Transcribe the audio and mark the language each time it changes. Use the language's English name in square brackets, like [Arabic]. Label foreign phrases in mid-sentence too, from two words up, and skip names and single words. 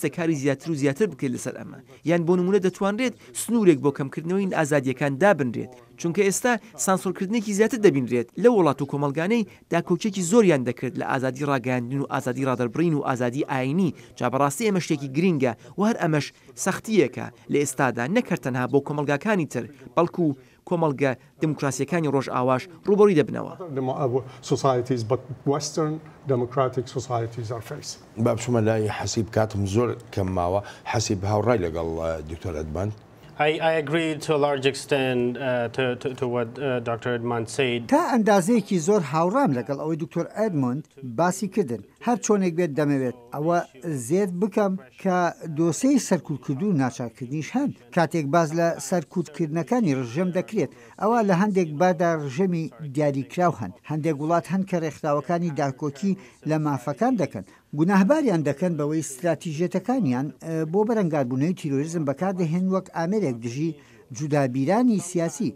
[Central Kurdish] کاری زیاتر و زیاتر بکرێت لەسەر ئەمە یان بۆ نمونە دەتوانرێت سنوورێک بۆ کەمکردنەوەی ئازادیەکان دابنرێت چونکە ئێستا سانسۆرکردنێکی زیاتر دەبینرێت لە وڵات و کۆمەلگانەی داکۆچێکی زۆریان دەکرد لە ئازادی ڕاگەاندن و ئازادی ڕادەربڕین و ئازادی ئاینی جا بەڕاستی ئەمە شتێکی گرینگە و هەر ئەمەش سەختیەکە لە ئێستادا نەکرد تەنها بۆ کۆمەلگاکانی تر بەڵکو کۆمەلگە دموکراسیەکانی ڕۆژئاواش ڕوبەڕووی دەبنەوە. با بچوومە لای حەسیب کاتم زۆر کەم ماوە حەسیب هاوڕای لەگەڵ دکتۆر ئەدمۆند. [English] I agree to a large extent to what Dr. ئەدمۆند said. [Central Kurdish] تا ئەندازەیەکی زۆر هاوڕام لەگەڵ ئەوەی دکتۆر ئەدمۆند باسی کردن هەر چۆنێک بێت دەمەوێت ئەوە زێت بکەم کە دۆسەی سەرکوتکردو و ناچارکردنیش هەن کاتێک باز لە سەرکوتکردنەکانی ڕژەم دەکرێت ئەوە لە هەندێک باردا ڕژەمی دیاریکراو هەن هەندێک وڵات هەن کە ڕێکخراوەکانی داکۆکی لە مافەکان دەکەن گوناهباریان دەکەن بەوەی استراتیژێتەکانیان بۆ بەرەنگاربوونەوەی تیرۆریزم بەکاردەهێن وەک ئامێرێک دژی جودابیرانی سیاسی